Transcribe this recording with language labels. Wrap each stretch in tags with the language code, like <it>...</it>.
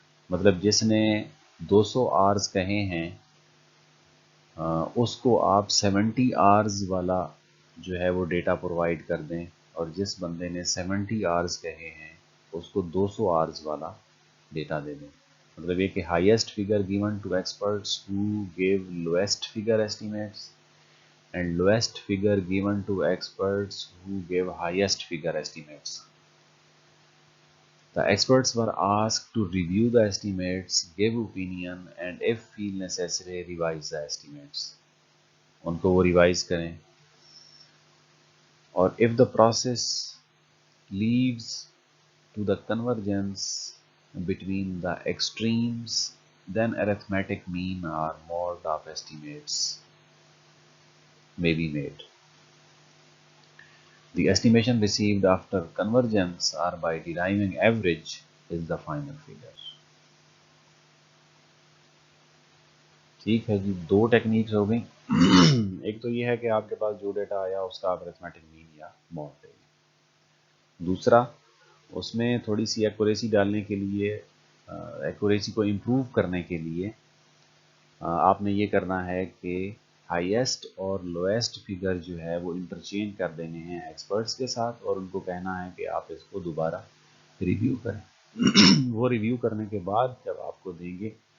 <hi>मतलब जिसने 200 आवर्स कहे हैं उसको आप 70 आवर्स वाला जो है वो डेटा प्रोवाइड कर दें, और जिस बंदे ने 70 आवर्स कहे हैं उसको 200 आवर्स वाला डेटा दे दें। मतलब ये कि</hi> <en>Highest figure given to experts who give lowest figure estimates, and lowest figure given to experts who gave highest figure estimates. The experts were asked to review the estimates, give opinion, and if feel necessary, revise the estimates.</en> <hi>उनको वो revise करें,</hi> <en>और if the process leads to the convergence between the extremes, then arithmetic mean or mode of estimates may be made. The estimation received after convergence or by deriving average is the final figure.</en> <hi>ठीक है जी, दो techniques हो गई। एक तो ये है कि आपके पास जो डेटा आया उसका आप अरिथमेटिक मीन या मॉड ले लें। दूसरा, उसमें थोड़ी सी एक्यूरेसी डालने के लिए, एक्यूरेसी को इम्प्रूव करने के लिए आपने ये करना है कि हाईएस्ट और लोएस्ट फिगर जो है वो इंटरचेंज कर देने हैं एक्सपर्ट्स के साथ, और उनको कहना है कि आप इसको दोबारा रिव्यू करें। वो रिव्यू करने के बाद जब आपको देंगे</hi>